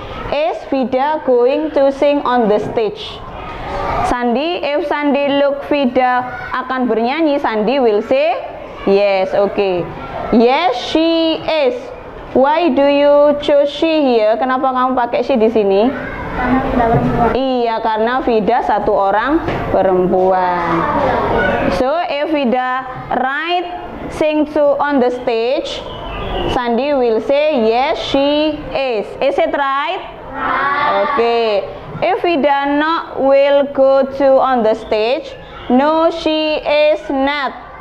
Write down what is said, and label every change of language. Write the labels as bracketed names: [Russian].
[English] Is Vida going to sing on the stage? Sandi, if Sandi look Vida [Indonesian] akan bernyanyi, [English] Sandi will say yes. Okay. Yes, she is. Why do you choose she here? [Indonesian] Kenapa kamu pakai she di sini? Karena Vida perempuan. Iya, karena Vida satu orang perempuan. [English] So, if Vida sing to on the stage, Sandi will say yes, she is. Is it right? Okay. If Vida not will go to on the stage, no, she is not.